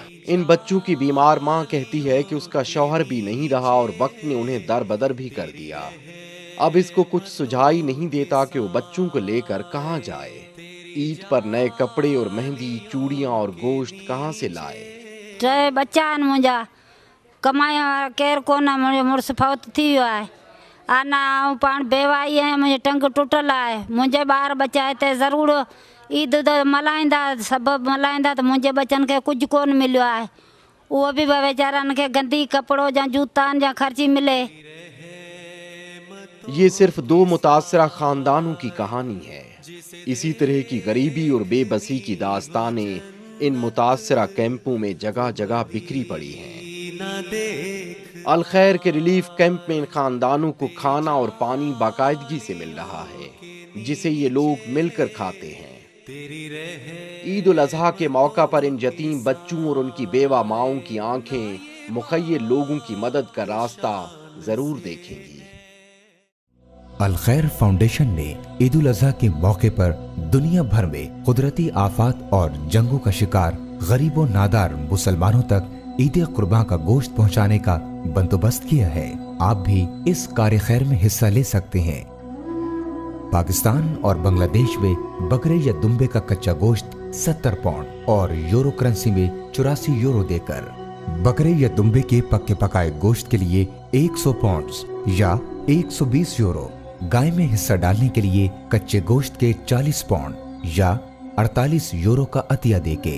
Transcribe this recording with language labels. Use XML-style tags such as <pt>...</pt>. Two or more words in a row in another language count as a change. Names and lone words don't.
<ur>ان بچوں کی بیمار ماں کہتی ہے کہ اس کا شوہر بھی نہیں رہا اور وقت نے انہیں در بدر بھی کر دیا۔ اب اس کو کچھ سجھائی نہیں دیتا کہ وہ بچوں کو لے کر کہاں جائے۔ عید پر نئے کپڑے اور مہندی، چوڑیاں اور گوشت کہاں سے لائے؟</ur> <sd>3 بچا آहिनि मुंहिंजा, कमाइण वारा केरु कोन, मुंहिंजो मुड़ुसु फौत थी वियो आहे। अञा आउं पाण बेवाई आहियां, मुंहिंजी टंग टुटल आहे। मुंहिंजे ॿार बचा हिते ज़रूरु ईद त मल्हाईंदा, सभु मल्हाईंदा, त मुंहिंजे बचनि खे कुझु कोन मिलियो आहे। उहो बि वीचारनि खे गंदी कपिड़ो या जूतानि या ख़र्ची मिले۔</sd> <ur>یہ صرف 2 متاثرہ خاندانوں کی کہانی ہے۔ اسی طرح کی غریبی اور بے بسی کی داستانیں ان متاثرہ کیمپوں میں جگہ جگہ بکھری پڑی ہیں۔ الخیر کے ریلیف کیمپ میں ان خاندانوں کو کھانا اور پانی باقاعدگی سے مل رہا ہے، جسے یہ لوگ مل کر کھاتے ہیں۔ عید الاضحیٰ کے موقع پر ان یتیم بچوں اور ان کی بیوہ ماؤں کی آنکھیں مخیر لوگوں کی مدد کا راستہ ضرور دیکھیں گی۔ الخیر فاؤنڈیشن نے عید الاضحیٰ کے موقع پر دنیا بھر میں قدرتی آفات اور جنگوں کا شکار غریب اور نادار مسلمانوں تک عید قربان کا گوشت پہنچانے کا بندوبست کیا ہے. آپ بھی اس کار خیر میں حصہ لے سکتے ہیں۔ پاکستان اور بنگلہ دیش میں بکرے یا دنبے کا کچا گوشت 70 پاؤنڈ اور یورو کرنسی میں 84 یورو دے کر، بکرے یا دنبے کے پکے پکائے گوشت کے لیے 100 پاؤنڈ یا 120 یورو، گائے میں حصہ ڈالنے کے لیے کچے گوشت کے 40 پاؤنڈ یا 48 یورو کا عطیہ دے کے.</ur>